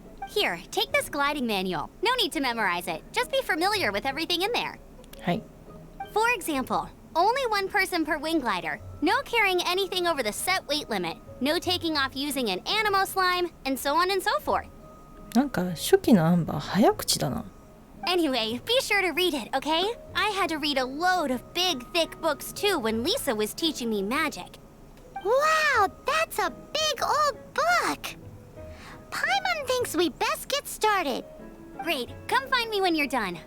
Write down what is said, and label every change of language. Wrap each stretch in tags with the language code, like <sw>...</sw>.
<en>Here, take this gliding manual. No need to memorize it. Just be familiar with everything in there.</en> <ja>はい。</ja> <en>For example, only one person per wing glider. No carrying anything over the set weight limit. No taking off using an animo slime, and so on and so forth.</en> <ja>なんか初期のアンバー早口だな。</ja> <en>Anyway, be sure to read it, okay? I had to read a load of big, thick books too when Lisa was teaching me magic. Wow, that's a big old book!Paimon thinks we best get started. Great. Come find me when you're done.</en>